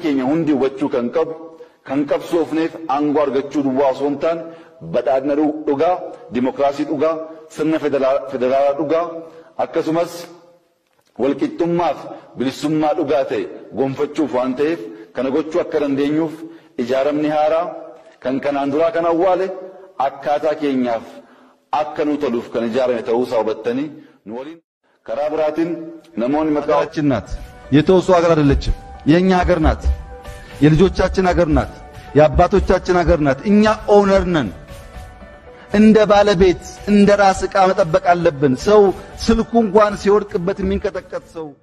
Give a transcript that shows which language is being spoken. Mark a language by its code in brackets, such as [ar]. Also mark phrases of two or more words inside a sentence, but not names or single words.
[om] keenya hundi hubachuu kan qabsoofneef aangoo argachuu duwwaa osoo hin taane badhaadhina dhugaa, dimokiraasii dhugaa, sirna federaalaa dhugaa akkasumas walqixxummaaf bilisummaa dhugaa ta'e gonfachuuf waan ta'eef kana gochuu akka dandeenyuuf ijaaramni haaraa kan kanaan duraa kan awwaale akkaataa keenyaaf akka nu toluuf kan ijaarame ta'uusaa hubattanii nu waliin karaa biraatiin namoonni [am] ሀገራችን ናት የተወሰኑ ሀገር አይደለችም የኛ ሀገር ናት የልጆቻችን ሀገር ናት የአባቶቻችን ሀገር ናት እኛ ኦነር ነን እንደ ባለቤት እንደ ራስ ዕቃ መጠበቅ አለብን ሰው ስልኩ እንኳን ሲወድቅበት የሚንቀጠቀጥ ሰው